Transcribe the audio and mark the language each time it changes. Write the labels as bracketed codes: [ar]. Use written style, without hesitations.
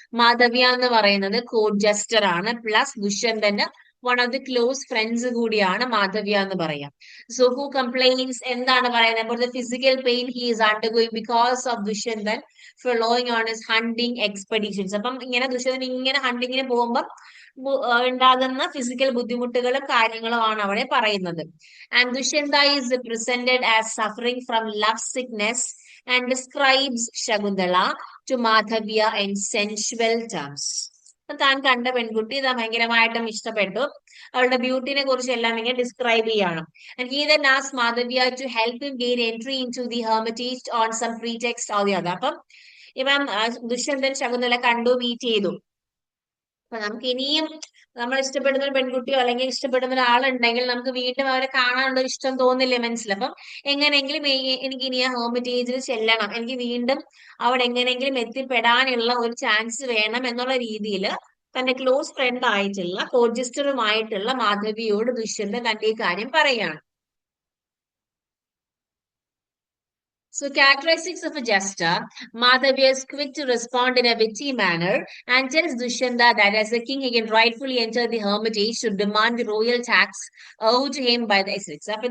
[ml] മാധവ്യ എന്ന് പറയുന്നത് code jester ആണ്, plus ദുഷ്യന്തന്റെ [en] one of the close friends [ml] കൂടിയാണ് മാധവ്യ എന്ന് പറയാം. [en] so who complains [ml] എന്താണ് പറയുന്നത് [en] About the physical pain he is undergoing because of Dushyanthan following on his hunting expeditions. [ml] അപ്പം ഇങ്ങനെ ദുഷ്യന്തൻ ഇങ്ങനെ ഹണ്ടിങ്ങിന് പോകുമ്പോൾ ഉണ്ടാകുന്ന ഫിസിക്കൽ ബുദ്ധിമുട്ടുകളും കാര്യങ്ങളും ആണ് അവിടെ പറയുന്നത്. [en] And Dushyanta is presented as suffering from love sickness and describes Shakuntala to Madhavya in sensual terms. [ml] താൻ കണ്ട പെൺകുട്ടി ഇതാ ഭയങ്കരമായിട്ടും ഇഷ്ടപ്പെട്ടു, അവളുടെ ബ്യൂട്ടിനെ കുറിച്ച് എല്ലാം ഇങ്ങനെ ഡിസ്ക്രൈബ് ചെയ്യണം. [en] And he then asked Madhavya to help him gain entry into the hermitage on some pretext or the other. [ml] അപ്പം ഇവൻ ദുഷ്യന്തൻ ശകുന്തള കണ്ടു, മീറ്റ് ചെയ്തു. അപ്പൊ നമുക്ക് ഇനിയും നമ്മൾ ഇഷ്ടപ്പെടുന്ന ഒരു പെൺകുട്ടിയോ അല്ലെങ്കിൽ ഇഷ്ടപ്പെടുന്ന ഒരാളുണ്ടെങ്കിൽ നമുക്ക് വീണ്ടും അവരെ കാണാനുള്ള ഒരു ഇഷ്ടം തോന്നില്ലേ മനസ്സിൽ. അപ്പം എങ്ങനെയെങ്കിലും എനിക്ക് ഇനി ആ ഹോമിറ്റേജിൽ ചെല്ലണം, എനിക്ക് വീണ്ടും അവിടെ എങ്ങനെയെങ്കിലും എത്തിപ്പെടാനുള്ള ഒരു ചാൻസ് വേണം എന്നുള്ള രീതിയിൽ തന്റെ ക്ലോസ് ഫ്രണ്ട് ആയിട്ടുള്ള കോജിസ്റ്ററുമായിട്ടുള്ള മാധവിയോട് ദുഷ്യന്തൻ തന്റെ ഈ കാര്യം പറയാണ്. [en] So characteristics of a jester, Madhavya is quick to respond in a witty manner and tells Dushyanta that as a king he can rightfully enter the hermitage to demand the royal tax owed to him by the Essex.